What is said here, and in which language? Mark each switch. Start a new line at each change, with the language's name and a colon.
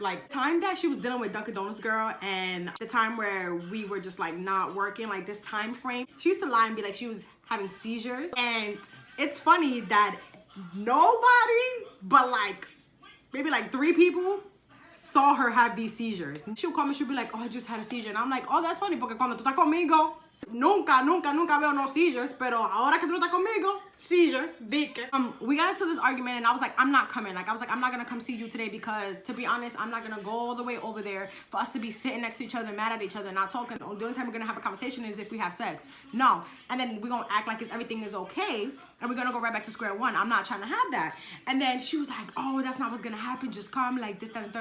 English: Like, time that she was dealing with Dunkin' Donuts girl and the time where we were just like not working, like this time frame, she used to lie and be like she was having seizures. And it's funny that nobody but like maybe like 3 people saw her have these seizures. She'll call me, she'll be like, oh, I just had a seizure. And I'm like, oh, that's funny,
Spanish: porque cuando tú estás conmigo, nunca veo no seizures, pero ahora que tú estás conmigo, seizures, dique.
English: We got into this argument and I was like, I'm not coming. Like, I was like, I'm not gonna come see you today because, to be honest, I'm not gonna go all the way over there for us to be sitting next to each other, mad at each other, not talking. The only time we're gonna have a conversation is if we have sex. No. And then we're gonna act like everything is okay and we're gonna go right back to square one. I'm not trying to have that. And then she was like, oh, that's not what's gonna happen. Just come, like this, that, and third.